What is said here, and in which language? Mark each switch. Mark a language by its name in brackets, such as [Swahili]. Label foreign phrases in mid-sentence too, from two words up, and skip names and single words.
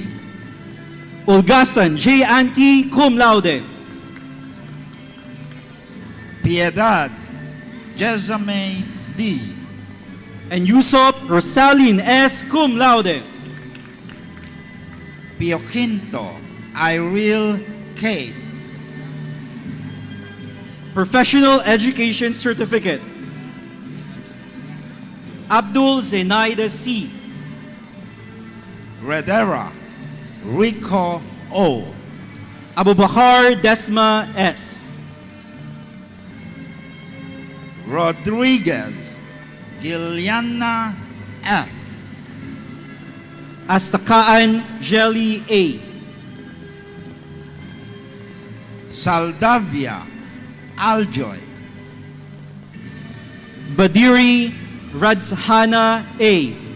[English] Ulgasan J. Anti [Latin] Cum laude. [English] Piedad Jezame D. And Yusop Rosaline S. [Latin] Cum laude. [English] Pio Quinto Iril Kate. Professional Education Certificate. Abdul Zenaida C. Redera Rico O. Abubakar Desma S. Rodriguez Giliana F. Astakaan Jelly A. Saldavia Aljoy. Badiri Radzhana A.